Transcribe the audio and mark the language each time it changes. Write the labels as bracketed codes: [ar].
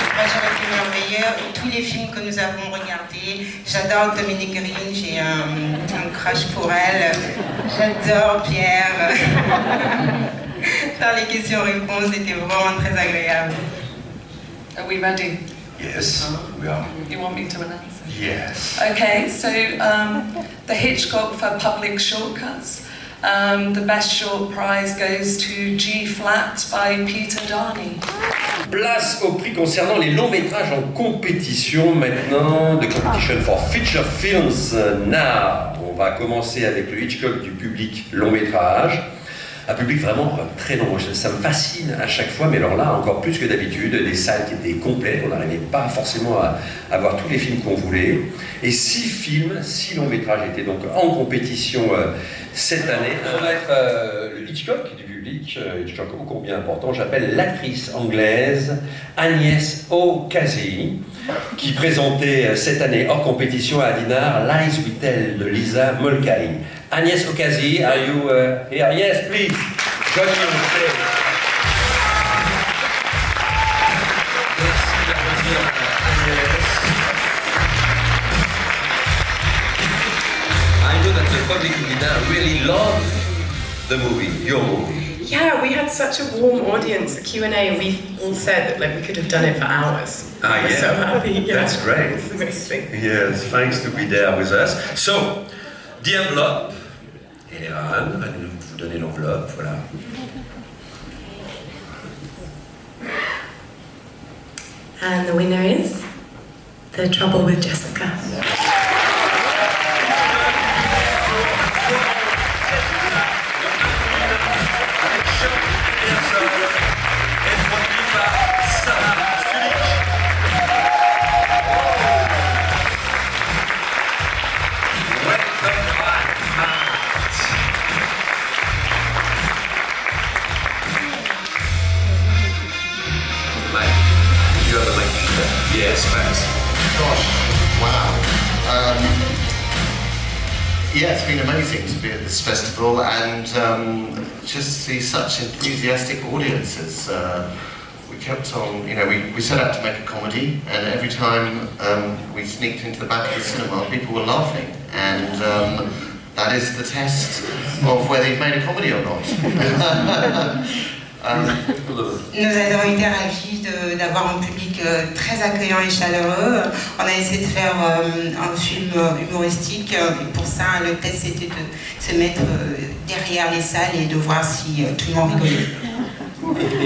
[fr] J'aurais pu merveilleux et tous les films que nous avons regardés. J'adore Dominique Green, j'ai un crush pour elle. J'adore Pierre. Faire les questions-réponses était vraiment très agréable. [en] Are we ready? Yes, we are. You want me to announce it? Yes. Okay, so the Hitchcock for Public Shortcuts. The best short prize goes to G Flat by Peter Darney. [fr] Place au prix concernant les longs métrages en compétition maintenant, [en] de Competition for Feature Films now. [fr] On va commencer avec le Hitchcock du public long métrage. Un public vraiment très nombreux. Ça me fascine à chaque fois, mais alors là, encore plus que d'habitude, des salles qui étaient complètes, on n'arrivait pas forcément à voir tous les films qu'on voulait. Et 6 films, 6 longs métrages étaient donc en compétition cette année. On va être le Hitchcock du public. public, ô combien important, j'appelle l'actrice anglaise Agnès O'Casey, qui présentait cette année hors compétition à Dinard Lies We Tell de Lisa Mulcahy. [en] Agnès O'Casey, are you here? Yes, please. Join me on stage. [fr] Merci d'applaudir Agnès. [en] I know that the public in Dinard really love the movie, your movie. Yeah, we had such a warm audience at Q&A. We all said that we could have done it for hours. We're so happy. Yeah. That's great. It's amazing. Yes, thanks to be there with us. So, the envelope. [fr] Eleran, allez vous donner l'enveloppe, voilà. [en] And the winner is The Trouble with Jessica. Yes, thanks. Gosh, wow. Yeah, it's been amazing to be at this festival and just see such enthusiastic audiences. We kept on, we set out to make a comedy, and every time we sneaked into the back of the cinema, people were laughing. And that is the test of whether you've made a comedy or not. [fr] Nous avons été ravis d'avoir un public très accueillant et chaleureux. On a essayé de faire un film humoristique et pour ça le test c'était de se mettre derrière les salles et de voir si tout le monde rigolait.